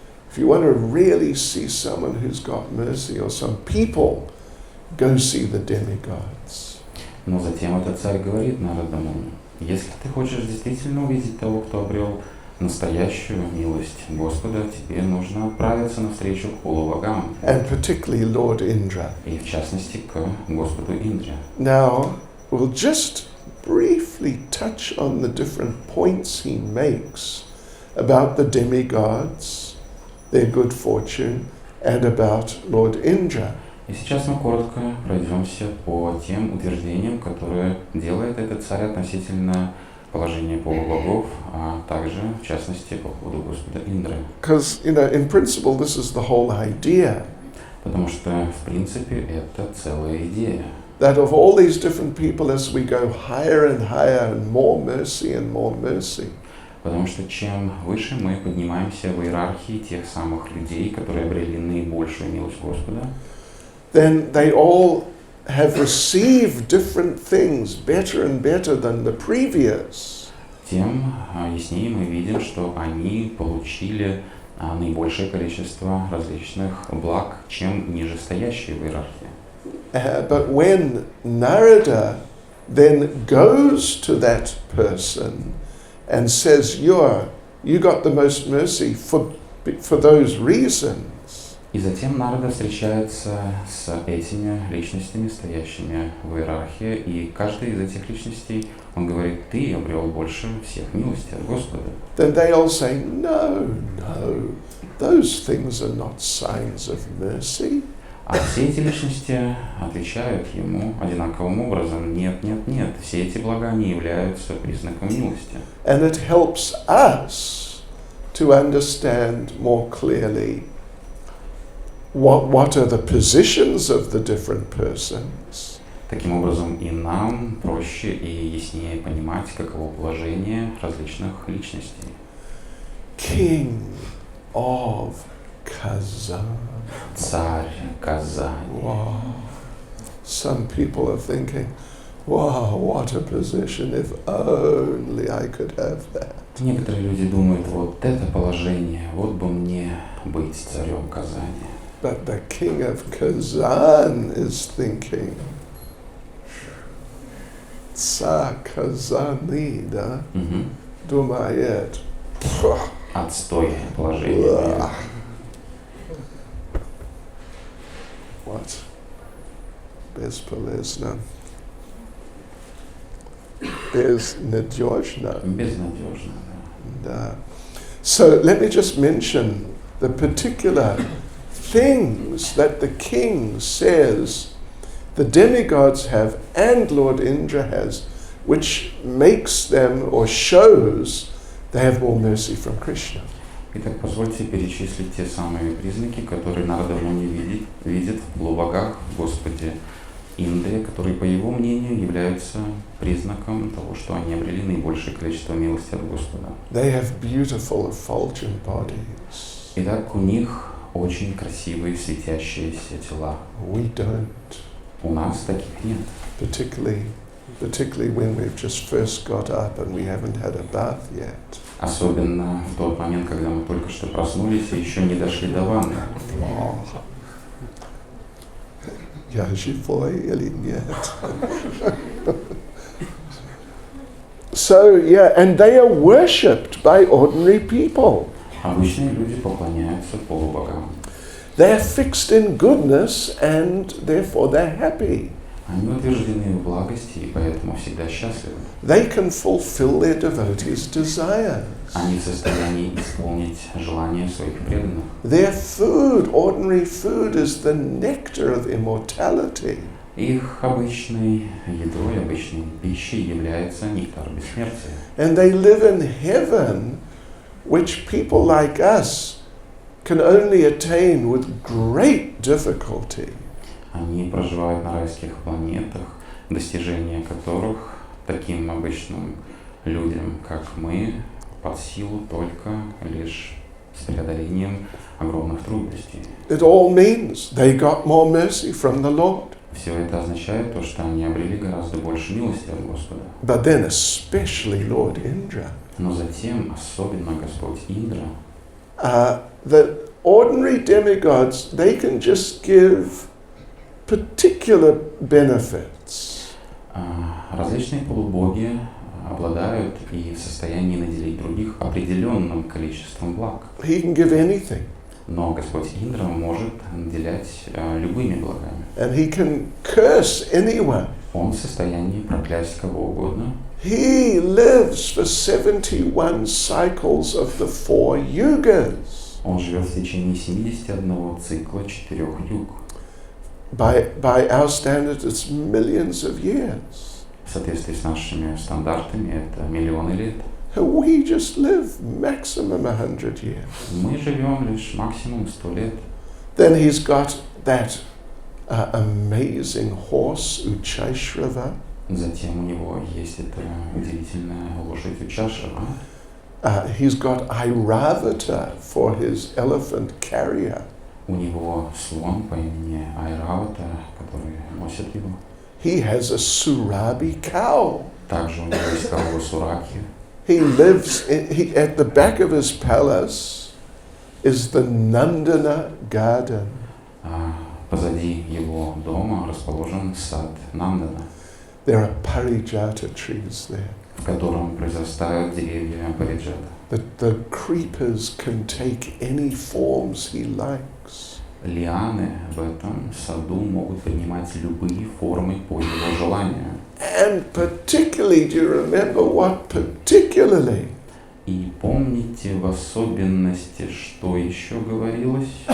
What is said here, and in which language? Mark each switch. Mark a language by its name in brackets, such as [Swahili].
[English] If you want to really see someone who's got mercy or some people, go see the demigods. [Russian] Но затем этот царь говорит Нарада Муни, если ты хочешь действительно увидеть того, кто обрел настоящую милость Господа, тебе нужно отправиться навстречу полубогам, [English] And particularly Lord Indra. [Russian] и в частности к Господу Индре. [English] Now, we'll just briefly touch on the different points he makes about the demigods, their good fortune, and about Lord Indra. [Russian] И сейчас мы коротко пройдемся по тем утверждениям, которые делает этот царь относительно положения полубогов, а также, в частности, по поводу Господа Индры. [English] Because, in principle, this is the whole idea. [Russian] Потому что, в принципе, это целая идея. [English] That of all these different people, as we go higher and higher, and more mercy, [Russian] Потому что чем выше мы поднимаемся в иерархии тех самых людей, которые обрели наибольшую милость Господа, [English] then they all have received different things better and better than the previous. [Russian] тем яснее мы видим, что они получили наибольшее количество различных благ, чем нижестоящие в иерархии. [English] But when Narada then goes to that person and says, you got the most mercy for those reasons, [Russian] И затем Нарада встречается с этими личностями, стоящими в иерархии, и каждый из этих личностей, он говорит: ты обрел больше всех милости от Господа. [English] Then they all say, no, those things are not signs of mercy. [Russian] А все эти личности отвечают ему одинаковым образом: нет, все эти блага не являются признаком милости. [English] And it helps us to understand more clearly what are the positions of the different persons. [Russian] Таким образом, и нам проще и яснее понимать, каково положение различных личностей. [English] King of Kazan. [Russian] Царь Казани. [English] Wow. Some people are thinking, wow, what a position, if only I could have that. [Russian] Некоторые люди думают: вот это положение, вот бы мне быть царем Казани. [English] But the king of Kazan is thinking, [Russian] Tsar Kazani, да? Думает. Отстой положение. [English] What? [Russian] Бесполезно. Безнадежно. Безнадежно, да. Да. [English] So let me just mention the particular things that the king says the demigods have and Lord Indra has, which makes them or shows they have more mercy from Krishna. [Russian] Итак, позвольте перечислить те самые признаки, которые Нарада в нем видит в полубогах Господе Индре, которые, по его мнению, являются признаком того, что они обрели наибольшее количество милости от Господа. [English] They have beautiful effulgent bodies. [Russian] Итак, у них очень красивые светящиеся тела. [English] We don't. [Russian] У нас таких нет. [English] Particularly when we've just first got up and we haven't had a bath yet. [Russian] Особенно в тот момент, когда мы только что проснулись и еще не дошли до ванны. Я живой или нет? [English] So, yeah, and they are worshipped by ordinary people. [Russian] Обычные люди поклоняются полубогам. [English] They are fixed in goodness and therefore they're happy. [Russian] Они утверждены в благости и поэтому всегда счастливы. [English] They can fulfill their devotees' desires. [Russian] Они в состоянии исполнить желания своих преданных. [English] Their food, ordinary food, is the nectar of immortality. [Russian] Их обычной едой, обычной пищей является нектар бессмертия. [English] And they live in heaven, which people like us can only attain with great difficulty. [Russian] Они проживают на райских планетах, достижения которых таким обычным людям, как мы, под силу только лишь с преодолением огромных трудностей. [English] It all means they got more mercy from the Lord. [Russian] Все это означает то, что они обрели гораздо больше милости от Господа. [English] But then especially Lord Indra. [Russian] Но затем, особенно Господь Индра, [English] The ordinary demigods, they can just give particular benefits. [Russian] Различные полубоги обладают и в состоянии наделить других определенным количеством благ. [English] He can give anything. [Russian] Но Господь Индра может наделять любыми благами. [English] And he can curse anyone. [Russian] Он в состоянии проклясть кого угодно. [English] He lives for 71 cycles of the 4 yugas. [Russian] Он живет в течение 71 цикла 4 юг. [English] By our standards, it's millions of years. [Russian] В соответствии с нашими стандартами это миллионы лет. [English] We just live maximum 100 years. [Russian] Мы живем лишь максимум 100 лет. [English] Then he's got that amazing horse, Uchashrava. [Russian] Затем у него есть эта удивительная лошадь Учашрава. [English] He's got Airavata for his elephant carrier. [Russian] У него слон по имени Айравата, который носит его. [English] He has a Surabi cow. [Russian] Также у него есть корова Сураки. [English] He lives at the back of his palace is the Nandana garden. [Russian] Позади его дома расположен сад Нандана. [English] There are parijata trees there. [Russian] В котором произрастают деревья париджата. [English] The creepers can take any forms he likes. [Russian] лианы в этом саду могут принимать любые формы по его желанию. [English] And particularly, do you remember what particularly? [Russian] И помните в особенности, что еще говорилось?